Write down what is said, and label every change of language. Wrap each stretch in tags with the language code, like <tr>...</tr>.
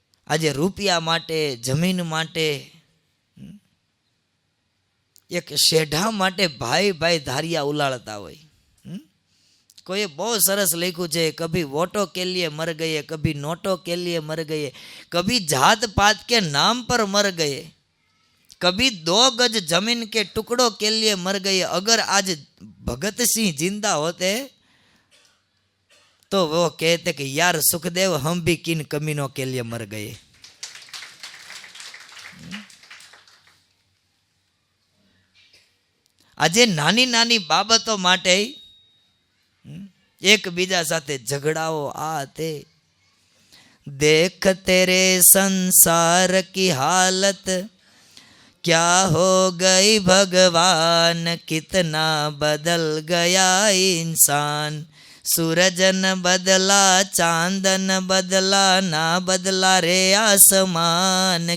<gu>આજે રૂપિયા માટે, જમીન માટે, એક શેઢા માટે ભાઈ ભાઈ ધારિયા ઉલાળતા હોય. કોઈએ બહુ સરસ લખ્યું છે,</gu> <hi>કભી વોટો કે લીએ મર ગયે, કભી નોટો કે લીએ મર ગયે, કભી જાત પાત કે નામ પર મર ગયે, कभी 2 गज जमीन के टुकड़ों के लिए मर गए. अगर आज भगत सिंह जिंदा होते तो वो कहते कि यार सुखदेव हम भी किन कमीनों के लिए मर गए.</hi> <gu>આજે નાની નાની બાબતો માટે એકબીજા સાથે ઝઘડાઓ આ તે.</gu> <hi>देख तेरे संसार की हालत क्या हो गई भगवान, कितना बदल गया इंसान. सूरज न बदला, चांद न बदला, ना बदला रे आसमान.</hi>